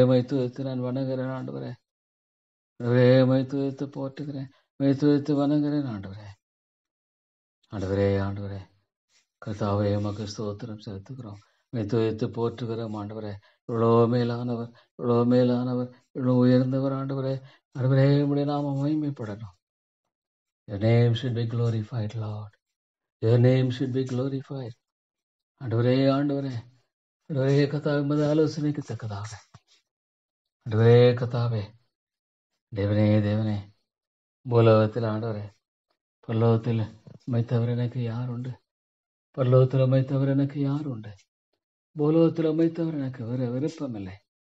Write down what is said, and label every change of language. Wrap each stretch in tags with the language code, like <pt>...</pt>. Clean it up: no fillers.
<ta>My துதித்து நான் வணங்குகிறேன் ஆண்டவரே. ஆண்டவரே மை துதித்து போற்றுகிறேன், மை துதித்து வணங்குகிறேன் ஆண்டவரே. ஆண்டவரே ஆண்டவரே கர்த்தாவே எமக்கு ஸ்தோத்திரம் செலுத்துகிறோம், மை துதித்து போற்றுகிறோம் ஆண்டவரே. இவ்வளோ மேலானவர், இவ்வளோ மேலானவர், இவ்வளோ உயர்ந்தவர் ஆண்டவரே. ஆண்டவரே உம்முடைய நாமம் மகிமைப்படணும்.</ta> <en>Your name should be glorified, Lord. Your name should be glorified.</en> <ta>ஆண்டவரே ஆண்டவரே ஆண்டவரே கர்த்தாவே உமது ஆலோசனைக்கு தக்கதாக ஆண்டவரே கர்த்தாவே தேவனே தேவனே பூலோகத்தில் ஆண்டவரே பரலோகத்தில் உம்மை தவிர எனக்கு யார் உண்டு? பரலோகத்தில் உம்மை தவிர எனக்கு யார் உண்டு? பூலோகத்தில் உம்மை தவிர எனக்கு விருப்பமில்லை.</ta>